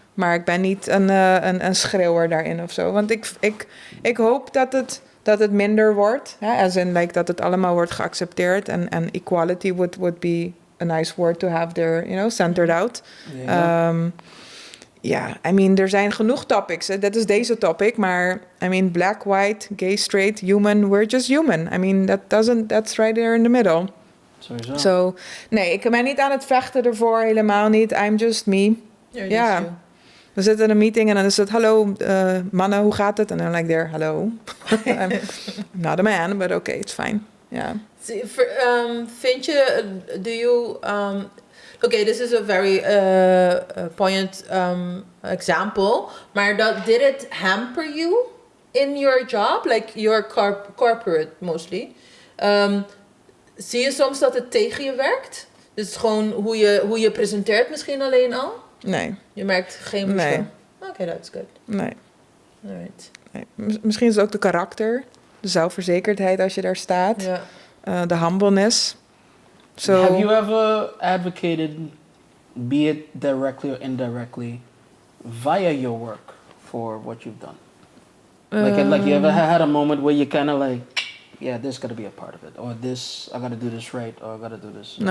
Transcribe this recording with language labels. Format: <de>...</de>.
<nl>Maar ik ben niet een schreeuwer daarin of zo. Want ik hoop dat het minder wordt.</nl> <en>As in, like,</en> <nl>dat het allemaal wordt geaccepteerd.</nl> <en>En equality would be a nice word to have there, centered out. I mean,</en> <nl>er zijn genoeg topics. Dat is deze topic. Maar,</nl> <en>I mean, black, white, gay, straight, human, we're just human. I mean, that's right there in the middle.</en> <nl>Sowieso. So, nee, ik ben niet aan het vechten ervoor. Helemaal niet.</nl> <en>I'm just me.</en> <nl>Ja. We zitten in een meeting en dan is het, hallo, mannen, hoe gaat het? En dan</nl> <en>like there, hello. I'm not a man, but okay, it's fine. Yeah.</en> <nl>Vind je,</nl> <en>do you... okay, this is a very poignant example.</en> <nl>Maar</nl> <en>did it hamper you in your job? Like your corporate mostly.</en> <nl>Zie je soms dat het tegen je werkt? Dus gewoon hoe je presenteert misschien alleen al? Nee. Je merkt geen verschil? Nee. Oké,</nl> <en>that's good.</en> <nl>Nee.</nl> <en>Alright.</en> <nl>Nee. Misschien is het ook de karakter. De zelfverzekerdheid als je daar staat. Ja. De humbleness.</nl> <en>Have you ever advocated be it directly or indirectly, via your work for what you've done? Like you ever had a moment where you kind of like, yeah, this got to be a part of it, or this, I got to do this right, or I got to do this in a</en>